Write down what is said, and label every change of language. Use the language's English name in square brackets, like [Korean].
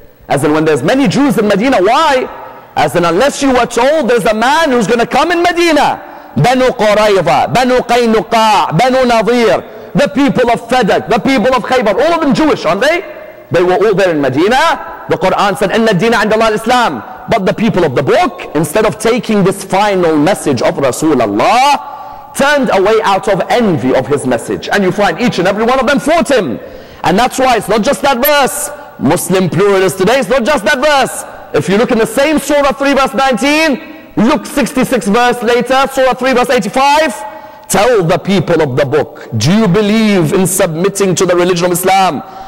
[English] As in when there's many Jews in Medina, why? As in unless you were told there's a man who's going to come in Medina. Banu Qurayza, Banu Qaynuqa, Banu Nadir, the people of Fadak, the people of Khaybar, all of them Jewish, aren't they? They were all there in Medina. The Quran said, [Arabic] إِنَّ الدِّينَ عِنْدَ اللَّهِ الْإِسْلَامِ. [English] But the people of the book, instead of taking this final message of Rasulullah, turned away out of envy of his message. And you find each and every one of them fought him. And that's why it's not just that verse. Muslim pluralists today, it's not just that verse. If you look in the same Surah 3 verse 19, look 66 verse later, Surah 3 verse 85, tell the people of the book, do you believe in submitting to the religion of Islam?